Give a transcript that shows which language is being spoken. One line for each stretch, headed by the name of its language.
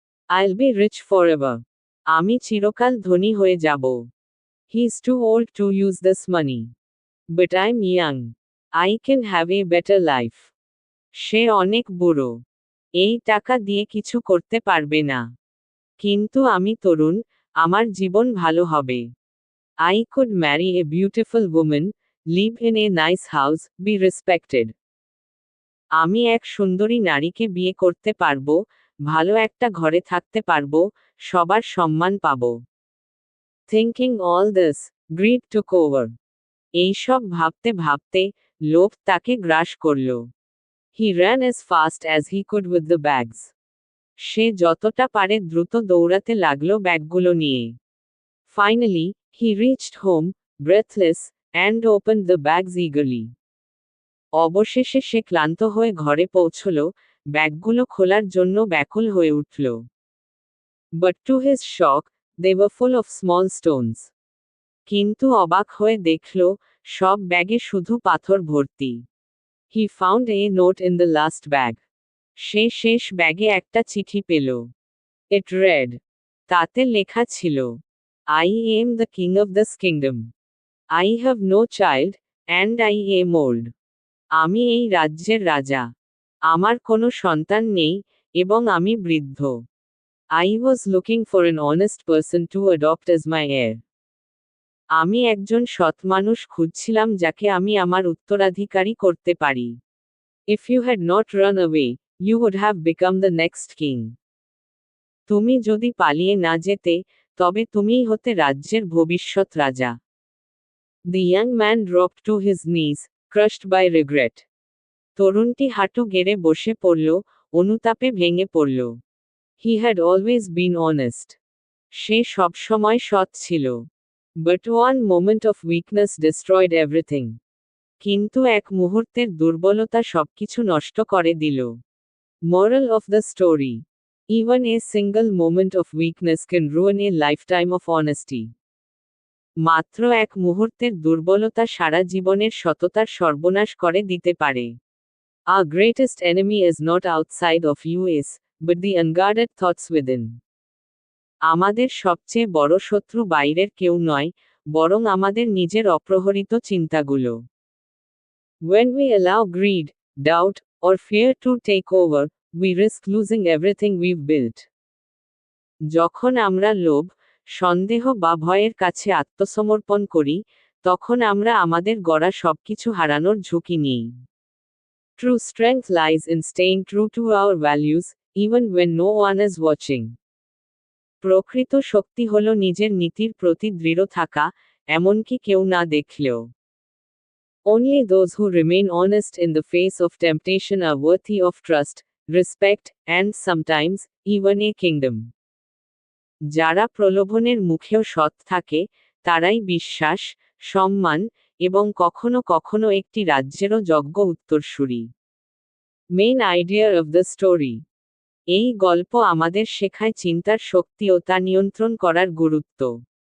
English: I'll be rich forever.
Bangla: আমি চিরকাল ধনী হয়ে যাব।
English: He's too old to use this money. But I'm young. I can have a better life.
Bangla: সে অনেক বুড়ো। এই টাকা দিয়ে কিছু করতে পারবে না। কিন্তু আমি তরুণ, আমার জীবন ভালো হবে।
English: I could marry a beautiful woman, live in a nice house, be respected.
Bangla: আমি এক সুন্দরী নারীকে বিয়ে করতে পারব, ভালো একটা ঘরে থাকতে পারব, সবার সম্মান পাব।
English: Thinking all this, greed took over.
Bangla: এইসব ভাবতে ভাবতে, লোভ তাকে গ্রাস করল।
English: He ran as fast as he could with the bags.
Bangla: সে যতটা পারে দ্রুত দৌড়াতে লাগলো ব্যাগগুলো নিয়ে।
English: Finally, he reached home, breathless, and opened the bags eagerly.
Bangla: অবশেষে সে ক্লান্ত হয়ে ঘরে পৌঁছল, ব্যাগগুলো খোলার জন্য ব্যাকুল হয়ে উঠল।
English: But to his shock, they were full of small stones.
Bangla: কিন্তু অবাক হয়ে দেখল, সব ব্যাগে শুধু পাথর ভর্তি।
English: He found a note in the last bag.
Bangla: সে শেষ ব্যাগে একটা চিঠি পেল।
English: It read.
Bangla: তাতে লেখা ছিল,
English: I am the king of this kingdom. I have no child, and I am old.
Bangla: আমি এই রাজ্যের রাজা। আমার কোনো সন্তান নেই, এবং আমি বৃদ্ধ।
English: I was looking for an honest person to adopt as my heir.
Bangla: আমি একজন সৎ মানুষ খুঁজছিলাম যাকে আমি আমার উত্তরাধিকারী করতে পারি।
English: If you had not run away, you would have become the next king.
Bangla: তুমি যদি পালিয়ে না যেতে, তবে তুমিই হতে রাজ্যের ভবিষ্যৎ রাজা।
English: The young man dropped to his knees, crushed by regret.
Bangla: তরুণটি হাঁটু গেড়ে বসে পড়ল, অনুতাপে ভেঙে পড়ল।
English: He had always been honest.
Bangla: সে সবসময় সৎ ছিল।
English: But one moment of weakness destroyed everything.
Bangla: কিন্তু এক মুহূর্তের দুর্বলতা সবকিছু নষ্ট করে দিল।
English: Moral of the story. Even a single moment of weakness can ruin a lifetime of honesty.
Bangla: মাত্র এক মুহূর্তের দুর্বলতা সারা জীবনের সততার সর্বনাশ করে দিতে পারে।
English: Our greatest enemy is not outside of us, but the unguarded thoughts within.
Bangla: আমাদের সবচেয়ে বড় শত্রু বাইরের কেউ নয়, বরং আমাদের নিজের অপ্রহরিত চিন্তাগুলো।
English: When we allow greed, doubt, or fear to take over, we risk losing everything we've built.
Bangla: যখন আমরা লোভ, সন্দেহ বা ভয়ের কাছে আত্মসমর্পণ করি, তখন আমরা আমাদের গড়া সবকিছু হারানোর ঝুঁকি নিই।
English: True strength lies in staying true to our values, even when no one is watching.
Bangla: প্রকৃত শক্তি হল নিজের নীতির প্রতি দৃঢ় থাকা, এমনকি কেউ না দেখলেও।
English: Only those who remain honest in the face of temptation are worthy of trust, respect, and sometimes, even a kingdom.
Bangla: যারা প্রলোভনের মুখেও সৎ থাকে, তারাই বিশ্বাস, সম্মান, এবং কখনো কখনো একটি রাজ্যেরও যোগ্য উত্তরসূরি।
English: Main idea of the story.
Bangla: এই গল্প আমাদের শেখায় চিন্তার শক্তি ও তা নিয়ন্ত্রণ করার গুরুত্ব।